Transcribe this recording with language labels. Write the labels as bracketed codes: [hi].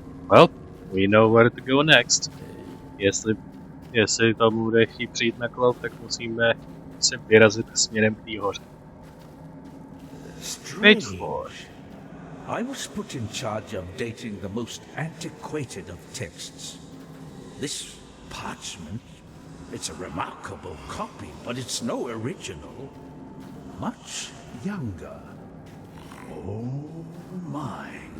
[en] Well, we know where to go next. [cs] Jestli tomu bude chtít přijít na klov, tak musíme se vyrazit směrem k té hoře. [en] Strange. I was put in charge of dating the most antiquated of texts. This parchment, it's a remarkable copy, but it's no original. Much younger. Oh my.